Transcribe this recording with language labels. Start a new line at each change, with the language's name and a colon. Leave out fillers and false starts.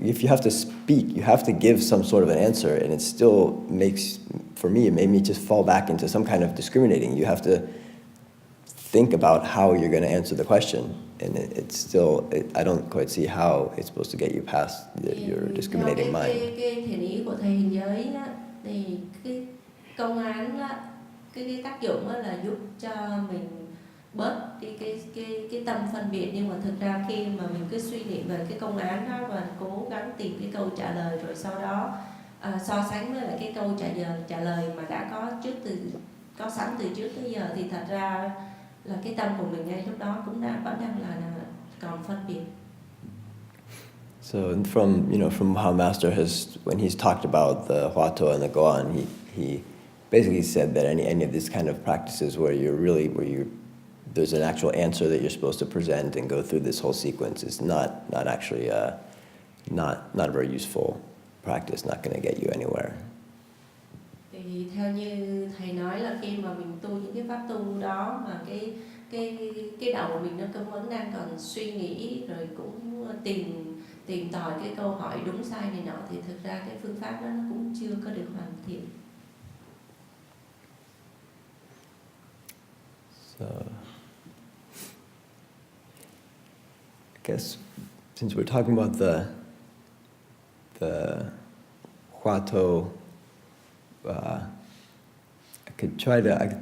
English: If you have to speak, you have to give some sort of an answer, and it still makes, for me, it made me just fall back into some kind of discriminating. You have to think about how you're going to answer the question, and it's still, I don't quite see how it's supposed to get you past your discriminating mind.
Vietnamese: Cái thiền ý của thầy hình giới á, thì cái công án á, cái tác dụng á là giúp cho mình bớt đi cái tâm phân biệt. Nhưng mà thực ra khi mà mình cứ suy niệm về cái công án đó và cố gắng tìm cái câu trả lời, rồi sau đó so sánh với lại cái câu trả lời mà đã có sẵn từ trước tới giờ, thì thật ra là cái tâm của mình ngay lúc đó cũng vẫn đang là còn phân biệt.
English: So from how Master has, when he's talked about the Huato and the Goan, he basically said that any of these kind of practices where there's an actual answer that you're supposed to present and go through this whole sequence is not actually not a very useful practice, not going to get you anywhere.
Vietnamese: Thì theo như thầy nói là khi mà mình tu những cái pháp tu đó mà cái đầu mình nó vẫn đang còn suy nghĩ, rồi cũng tìm tòi cái câu hỏi đúng sai này nọ, thì thực ra cái phương pháp đó nó cũng chưa có được hoàn thiện.
English: So I guess since we're talking about the Huato, I could try to.